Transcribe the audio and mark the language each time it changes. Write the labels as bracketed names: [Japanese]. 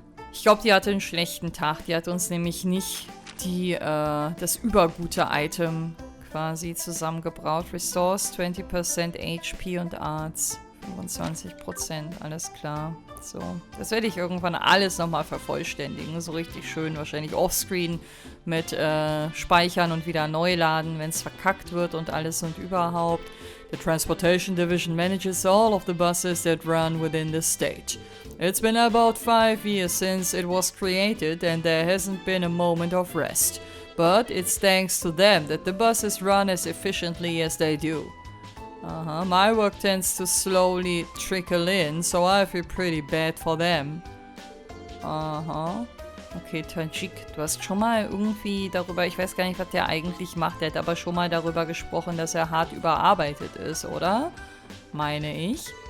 [German] Ich glaube, die hatte einen schlechten Tag. Die hat uns nämlich nicht das übergute Item quasi zusammengebraut. Restores 20% HP und Arts. 25%, alles klar. So, das werde ich irgendwann alles nochmal vervollständigen. So richtig schön, wahrscheinlich offscreen mit Speichern und wieder neu laden, wenn es verkackt wird und alles und überhaupt. [English] The Transportation Division manages all of the buses that run within the state. It's been about 5 years since it was created and there hasn't been a moment of rest. But it's thanks to them that the buses run as efficiently as they do. My work tends to slowly trickle in, so I feel pretty bad for them. [German] Okay, Tajik, du hast schon mal irgendwie darüber, ich weiß gar nicht, was der eigentlich macht, der hat aber schon mal darüber gesprochen, dass er hart überarbeitet ist, oder? Meine ich.